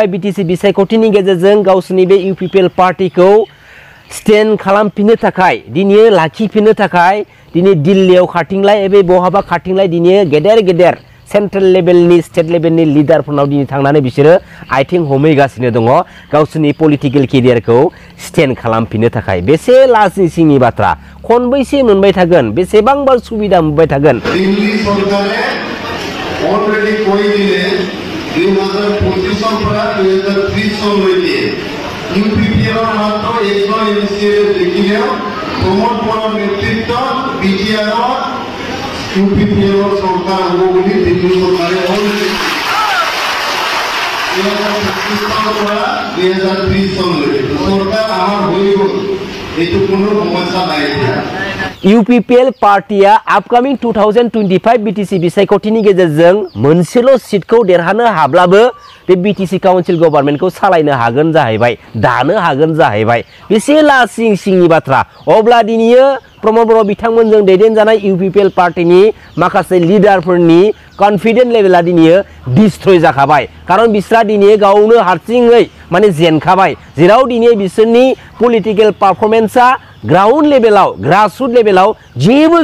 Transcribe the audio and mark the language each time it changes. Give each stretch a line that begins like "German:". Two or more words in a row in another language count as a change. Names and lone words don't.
Bodo: बिटिसि बिसायख'थिनि गेजेरजों गावसोरनि बे इउपिपिएल पार्टिखौ स्टेन्ड खालामफिननो थाखाय दिनै लाखिफिननो थाखाय दिनै दिल्लीयाव खारथिंलाय एबा बहाबा खारथिंलाय दिनै गेदेर गेदेर सेन्ट्रेल लेभेलनि स्टेट लेभेलनि लिडारफोरनाव दिनै थांनानै बिसोरो आथिं हमहैगासिनो दङ गावसोरनि पलिटिकेल केरियारखौ स्टेन्ड खालामफिननो थाखाय बेसे लाजिं सिंनि बाथ्रा खनबैसे मोनबाय थागोन बेसेबांबा सुबिदा मोनबाय थागोन
Assamese: दिल्ली सरकारे अलरेडी কই দিলে 2025 সনরা 2030 সনলৈকে ইউপিপিএল এর মাত্র একজন এমসিএল দেখিলেও প্রমোদ বড় নেতৃত্ব বিটিআর ইউপিপিএল সরকার হবো বলে দিল্লি সরকারে অলরেডি 2025 সনরা 2030 সনলৈকে সরকার আমার হয়ে গেল এইটো কোনো সমস্যা নাই
Bodo: इउपिपिएल पार्टिया आपकामिं 2025 बिटिसि बिसायख'थिनि गेजेरजों मोनसेल' सीटखौ देरहानो हाब्लाबो बे बिटिसि काउन्सिल गभर्नमेन्टखौ सालायनो हागोन जाहैबाय दानो हागोन जाहैबाय बेसे लासिं सिंनि बाथ्रा अब्ला दिनै प्रमद बर' बिथांमोनजों दैदेनजानाय इउपिपिएल पार्टिनि माखासे लिडारफोरनि कन्फिडेन्स लेभेला दिनै डिस्ट्रय जाखाबाय कारण बिसोरा दिनै गावनो हारसिङै माने जेनखाबाय जेराव दिनै बिसोरनि पलिटिकेल पारफरमेन्सआ ग्राउन्ड लेभेलाव ग्रासरुट लेभेलाव जेबो